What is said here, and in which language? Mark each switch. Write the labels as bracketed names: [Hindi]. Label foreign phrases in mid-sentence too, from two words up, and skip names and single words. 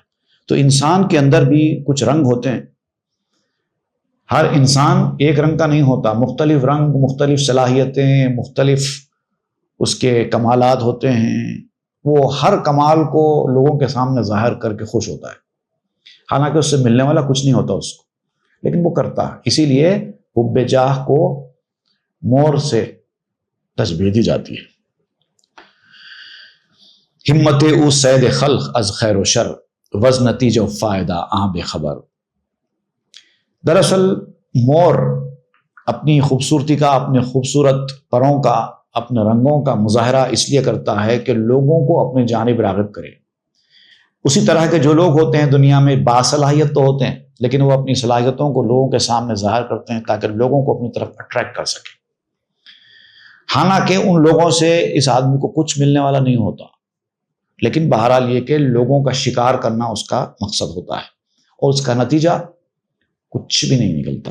[Urdu] تو انسان کے اندر بھی کچھ رنگ ہوتے ہیں، ہر انسان ایک رنگ کا نہیں ہوتا، مختلف رنگ، مختلف صلاحیتیں، مختلف اس کے کمالات ہوتے ہیں، وہ ہر کمال کو لوگوں کے سامنے ظاہر کر کے خوش ہوتا ہے، حالانکہ اس سے ملنے والا کچھ نہیں ہوتا اس کو، لیکن وہ کرتا ہے۔ اسی لیے حب جاہ کو مور سے تشبیہ دی جاتی ہے۔ [Persian] ہمت او سید خلق از خیر و شر وز نتیجہ فائدہ آں بے خبر۔ [Urdu] دراصل مور اپنی خوبصورتی کا، اپنے خوبصورت پروں کا، اپنے رنگوں کا مظاہرہ اس لیے کرتا ہے کہ لوگوں کو اپنی جانب راغب کرے۔ اسی طرح کے جو لوگ ہوتے ہیں دنیا میں باصلاحیت تو ہوتے ہیں، لیکن وہ اپنی صلاحیتوں کو لوگوں کے سامنے ظاہر کرتے ہیں تاکہ لوگوں کو اپنی طرف اٹریکٹ کر سکے، حالانکہ ان لوگوں سے اس آدمی کو کچھ ملنے والا نہیں ہوتا، لیکن بہرحال یہ کہ لوگوں کا شکار کرنا اس کا مقصد ہوتا ہے، اور اس کا نتیجہ کچھ بھی نہیں نکلتا۔